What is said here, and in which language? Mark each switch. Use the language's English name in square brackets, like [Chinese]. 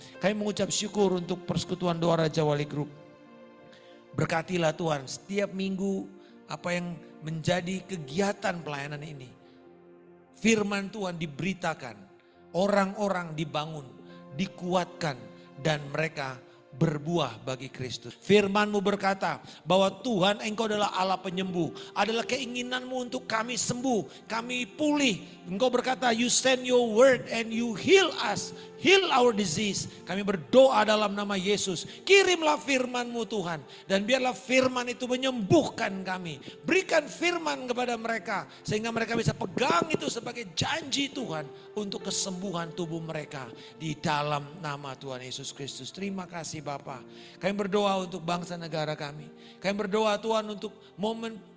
[Indonesian] Kami mengucap syukur untuk persekutuan doa Raja Wali Group. Berkatilah Tuhan setiap minggu apa yang menjadi kegiatan pelayanan ini. Firman Tuhan diberitakan, orang-orang dibangun, dikuatkan, dan mereka berbuah bagi Kristus. Firman-Mu berkata bahwa Tuhan Engkau adalah Allah penyembuh. Adalah keinginan-Mu untuk kami sembuh, kami pulih. Engkau berkata, [English] you send your word and you heal us. Heal our disease. [Indonesian] Kami berdoa dalam nama Yesus. Kirimlah firman-Mu Tuhan. Dan biarlah firman itu menyembuhkan kami. Berikan firman kepada mereka. Sehingga mereka bisa pegang itu sebagai janji Tuhan. Untuk kesembuhan tubuh mereka. Di dalam nama Tuhan Yesus Kristus. Terima kasih Bapa. Kami berdoa untuk bangsa negara kami. Kami berdoa Tuhan untuk momen